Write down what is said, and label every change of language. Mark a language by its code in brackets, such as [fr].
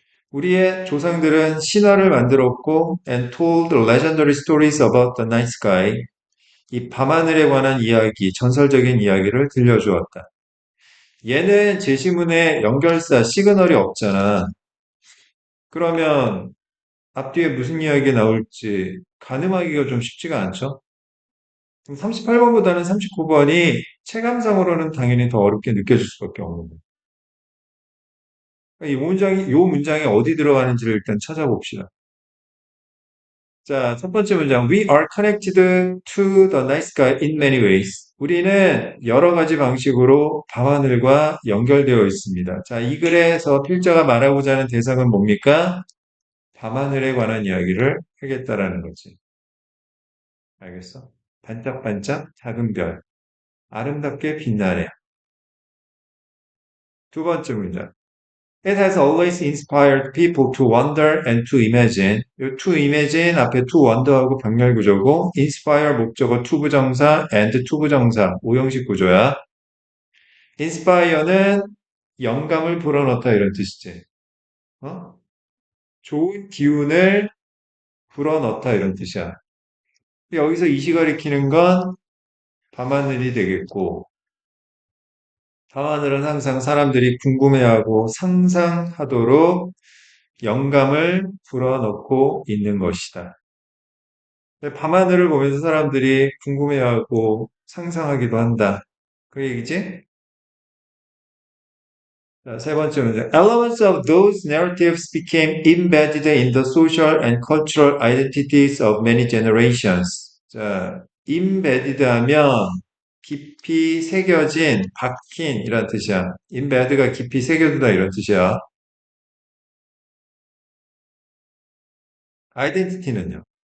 [ko] 우리의 조상들은 신화를 만들었고, [en] and told legendary stories about the night sky. [ko] 이 밤하늘에 관한 이야기, 전설적인 이야기를 들려주었다. 얘는 제시문에 연결사, 시그널이 없잖아. 그러면 앞뒤에 무슨 이야기 나올지 가늠하기가 좀 쉽지가 않죠? 38번보다는 39번이 체감상으로는 당연히 더 어렵게 느껴질 수밖에 없는 거예요. 이 문장이 어디 들어가는지를 일단 찾아봅시다. 자, 첫 번째 문장. [en] We are connected to the night sky in many ways. [ko] 우리는 여러 가지 방식으로 밤하늘과 연결되어 있습니다. 자, 이 글에서 필자가 말하고자 하는 대상은 뭡니까? 밤하늘에 관한 이야기를 하겠다라는 거지. 알겠어? 반짝반짝 작은 별. 아름답게 빛나네. 두 번째 문장. [en] It has always inspired people to wonder and to imagine. [ko] 이 to imagine 앞에 to wonder하고 병렬 구조고 inspire 목적어 to 부정사 and to 부정사 오형식 구조야. inspire는 영감을 불어넣다 이런 뜻이지. 어? 좋은 기운을 불어넣다 이런 뜻이야. 여기서 이시 가리키는 건 밤하늘이 되겠고, 밤하늘은 항상 사람들이 궁금해하고 상상하도록 영감을 불어넣고 있는 것이다. 밤하늘을 보면서 사람들이 궁금해하고 상상하기도 한다. 그 얘기지? 자, 세 번째 문제. [en] Elements of those narratives became embedded in the social and cultural identities of many generations. [ko] 자, embedded 하면 깊이 새겨진, 박힌 이란 뜻이야. embedd가 깊이 새겨두다 이런 뜻이야. identity는요?